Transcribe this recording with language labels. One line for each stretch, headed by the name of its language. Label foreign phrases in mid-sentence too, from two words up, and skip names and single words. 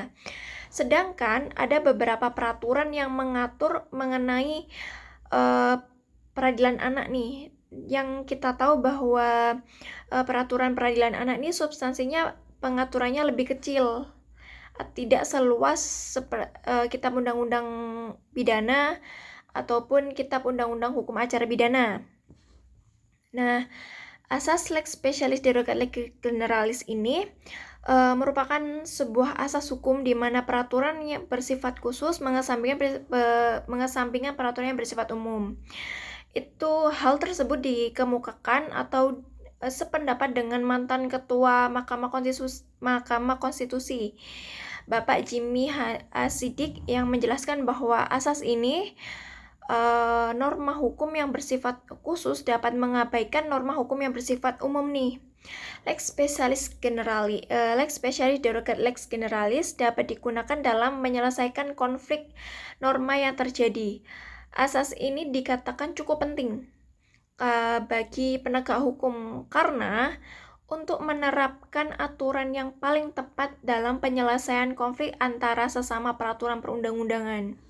Indonesian: Sedangkan ada beberapa peraturan yang mengatur mengenai peradilan anak nih, yang kita tahu bahwa peraturan peradilan anak ini substansinya pengaturannya lebih kecil, tidak seluas Kitab Undang-Undang Pidana ataupun Kitab Undang-Undang Hukum Acara Pidana. Nah, asas
Latin: lex specialis derogat lex generalis
Indonesian: ini merupakan sebuah asas hukum di mana peraturan yang bersifat khusus mengesampingkan peraturan yang bersifat umum. Hal tersebut dikemukakan atau sependapat dengan mantan Ketua Mahkamah Konstitusi, Bapak Jimmy Hasidik, yang menjelaskan bahwa asas ini norma hukum yang bersifat khusus dapat mengabaikan norma hukum yang bersifat umum nih.
Latin: Lex specialis derogat lex generalis
Indonesian: dapat digunakan dalam menyelesaikan konflik norma yang terjadi. Asas ini dikatakan cukup penting bagi penegak hukum karena untuk menerapkan aturan yang paling tepat dalam penyelesaian konflik antara sesama peraturan perundang-undangan.